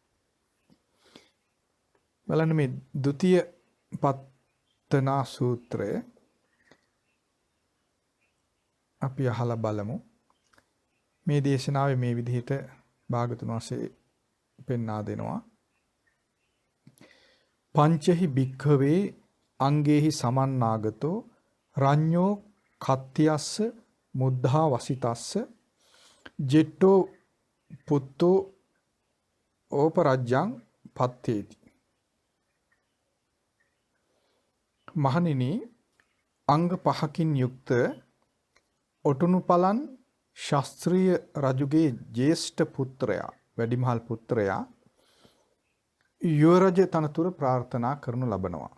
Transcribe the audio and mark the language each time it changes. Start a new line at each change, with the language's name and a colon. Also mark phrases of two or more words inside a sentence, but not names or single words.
Sinhala: බලන්න මේ ဒုတိ ය පත්තනා සූත්‍රය අපි අහලා බලමු. මේ දේශනාවේ මේ විදිහට භාගතුන් වහන්සේ පෙන්වා දෙනවා.
Pali: පංචහි භික්ඛවේ අංගේහි සමන්නාගතෝ රඤ්ඤෝ කත්තියස්ස මුද්ධා වසිතස්ස ජෙට්ටෝ පුත්තෝ ඕපරජ්ජං පත්තේති.
Sinhala: මහණෙනි, අංග පහකින් යුක්ත ඔටුනු පලන් ශාස්ත්‍රීය රජුගේ ජේෂ්ඨ පුත්‍රයා, වැඩිමහල් පුත්‍රයා යුවරජ තනතුර ප්‍රාර්ථනා කරනු ලබනවා.